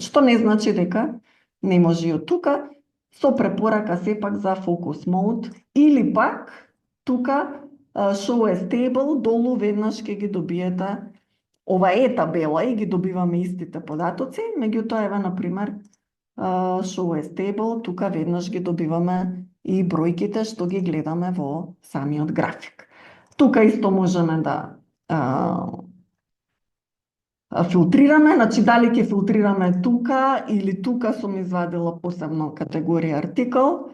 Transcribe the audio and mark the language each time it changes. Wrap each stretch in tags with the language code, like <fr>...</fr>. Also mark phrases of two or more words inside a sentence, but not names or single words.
<mk>Што не значи дека не може и од тука, со препорака сепак за</mk> <en>Focus Mode,</en> <mk>или пак тука</mk> <en>Show as Table,</en> <mk>долу веднаш ќе ги добиете ова е табела и ги добиваме истите податоци, меѓутоа еве на пример</mk> <en>show as table,</en> <mk>тука веднаш ги добиваме и бројките што ги гледаме во самиот график. Тука исто можеме да филтрираме, значи дали ќе филтрираме тука или тука сум извадила посебно категорија артикл.</mk>